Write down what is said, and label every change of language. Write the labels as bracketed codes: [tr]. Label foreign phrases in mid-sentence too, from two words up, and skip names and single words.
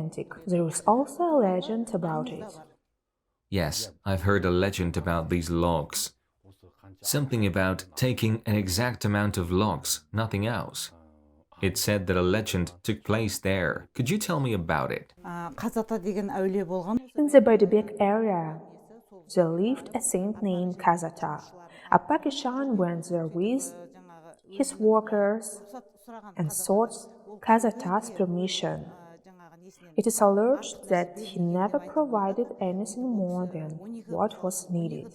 [en] There is also a legend about it. Yes, I've heard a legend about these logs. Something about taking an exact amount of logs, nothing else. It said that a legend took place there. Could you tell me about it? [kk] Қазата деген әулие болған. [en] In the Berdebek area, there lived a saint named Kazakh. Appak Ishan went there with his workers and sought Kazakh's permission. It is alleged that he never provided anything more than what was needed.